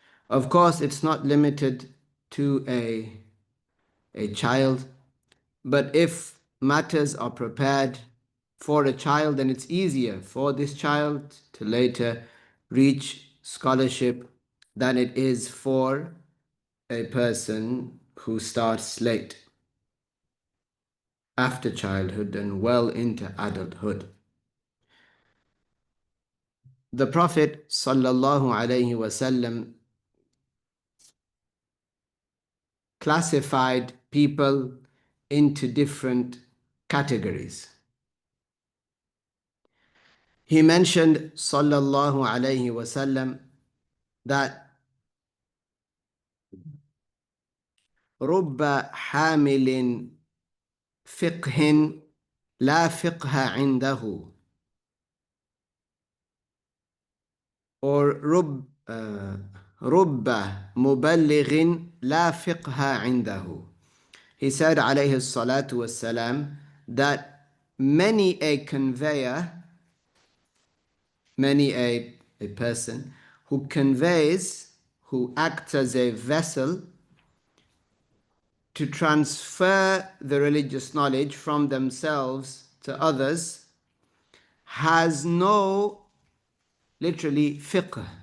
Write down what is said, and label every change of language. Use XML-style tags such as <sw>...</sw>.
<en>Of course, it's not limited to a child, but if matters are prepared for a child, then it's easier for this child to later reach scholarship than it is for a person who starts late, after childhood and well into adulthood. The Prophet ﷺ classified people into different categories. He mentioned ﷺ that</en> <ar>رب حامل فقه لا فقه عنده,</ar> <en>or</en> <ar>رب مبلغ لا فقه عنده.</ar> <en>He said</en> <ar>عليه الصلاة والسلام</ar> <en>that many a conveyor, many a person who conveys, who acts as a vessel to transfer the religious knowledge from themselves to others, has no, literally, fiqh.</en>